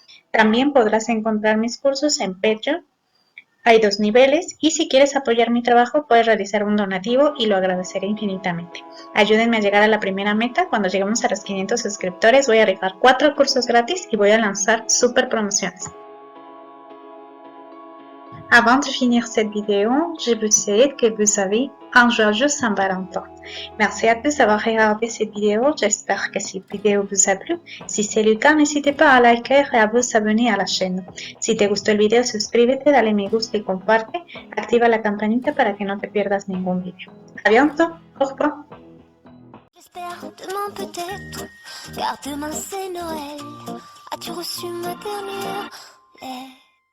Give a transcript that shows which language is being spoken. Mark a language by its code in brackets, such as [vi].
[es] También podrás encontrar mis cursos en Patreon. Hay 2 niveles y si quieres apoyar mi trabajo puedes realizar un donativo y lo agradeceré infinitamente. Ayúdenme a llegar a la primera meta. Cuando lleguemos a los 500 suscriptores voy a rifar 4 cursos gratis y voy a lanzar super promociones. [fr] Avant de finir cette vidéo, je vous souhaite que vous avez un joyeux Saint-Valentin. Merci à tous d'avoir regardé cette vidéo. J'espère que cette vidéo vous a plu. Si c'est le cas, n'hésitez pas a liker et a vous abonner a la chaîne. [es] Si te gustó el video, suscríbete, dale me gusta y comparte. Activa la campanita para que no te pierdas ningún video. [fr] A bientôt. Au revoir. J'espère demain peut-être, car demain c'est Noël. As-tu reçu ma dernière lettre?